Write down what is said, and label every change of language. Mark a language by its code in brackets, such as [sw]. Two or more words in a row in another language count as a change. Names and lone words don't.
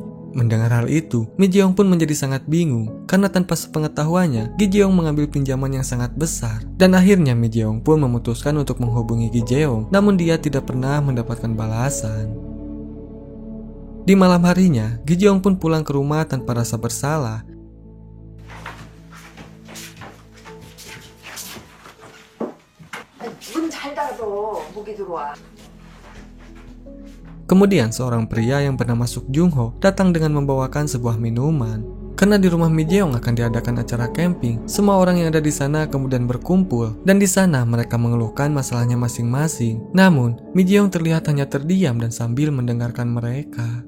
[id] Mendengar hal itu, Mi Jeong pun menjadi sangat bingung karena tanpa sepengetahuannya, Gi Jeong mengambil pinjaman yang sangat besar. Dan akhirnya Mi Jeong pun memutuskan untuk menghubungi Gi Jeong, namun dia tidak pernah mendapatkan balasan. Di malam harinya, Gi Jeong pun pulang ke rumah tanpa rasa bersalah. [ko] 문 잘 닫아. 목이 들어와. [id] Kemudian seorang pria yang bernama Suk Jung Ho datang dengan membawakan sebuah minuman. Karena di rumah Mi Jeong akan diadakan acara camping, semua orang yang ada di sana kemudian berkumpul dan di sana mereka mengeluhkan masalahnya masing-masing. Namun, Mi Jeong terlihat hanya terdiam dan sambil mendengarkan mereka.